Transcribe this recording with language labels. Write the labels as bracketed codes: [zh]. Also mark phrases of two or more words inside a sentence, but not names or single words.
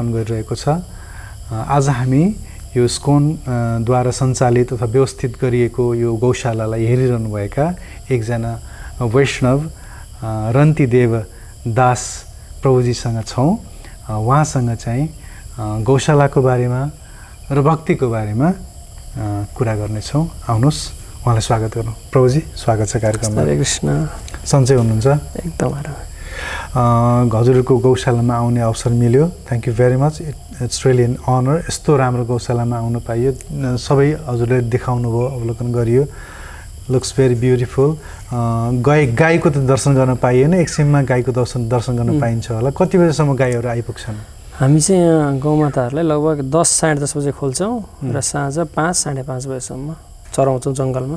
[ne] गरिरहेको छ आज हामी यो स्कोनद्वारा सञ्चालित अथवा व्यवस्थित गरिएको यो गौशालालाई हेरिरहनुभएका एकजना वैष्णव रन्तिदेव दास प्रभुजीसँग छौँ उहाँसँग चाहिँ गौशालाको बारेमा र भक्तिको बारेमा कुरा गर्नेछौँ आउनुहोस् उहाँलाई स्वागत गरौँ प्रभुजी स्वागत छ कार्यक्रममा हरे कृष्ण सन्चै हुनुहुन्छ एकदम हजुरको गौशालामा आउने अवसर मिल्यो [en] thank you very much it's really an honor [ne] यस्तो राम्रो गौशालामा आउनु पाइयो सबै हजुरले देखाउनु भयो अवलोकन गरियो [en] looks very beautiful [ne] गाईको त दर्शन गर्न पाइएन एकछिनमा गाईको दर्शन गर्न पाइन्छ होला कति बजेसम्म गाईहरू आइपुग्छन् हामी चाहिँ यहाँ गौमाताहरूलाई लगभग 10 साढे 10 बजे खोल्छौँ र साँझ 5 साढे 5 बजेसम्म चराउँछौँ जङ्गलमा